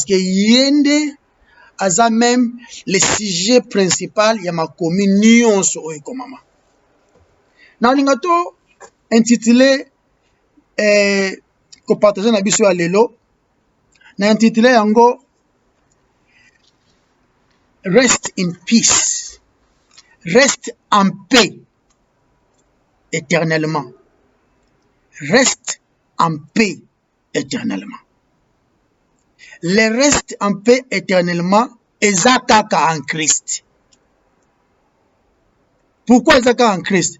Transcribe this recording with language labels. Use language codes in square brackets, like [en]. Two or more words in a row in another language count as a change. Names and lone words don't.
[ln] que ye nde aza même [fr] le sujet principal [ln] ya makomi nyonso oyo ekomama nalinga to intitulé kopartage na biso ya lelo na intitulé yango reste [en] in peace [fr] reste en paix éternellement reste en paix éternellement. Le reste en paix éternellement [ln] eza kaka [fr] en Christ. Pourquoi [ln] eza kaka [fr] en Christ?